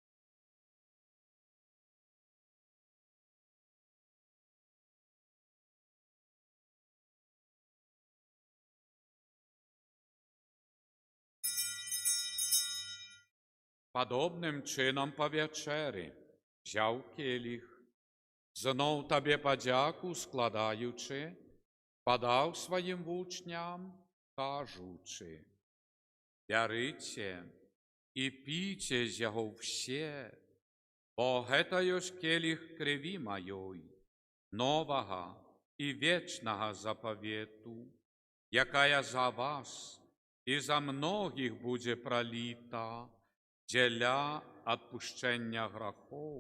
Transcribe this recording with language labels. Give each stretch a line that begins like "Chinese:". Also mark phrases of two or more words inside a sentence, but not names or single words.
Belarusian: Падобным чынам па вячэры взяў келіх, зноў Табе падзяку складаючы,
Ukrainian: подав своїм учням, кажучи:
Belarusian: «Бярыце і пійце з яго все, бо гэта ёсць келіх крыві маёй, новага і вечнага запавету, якая за вас і за многіх будзе праліта дзеля адпушчэння грахоў.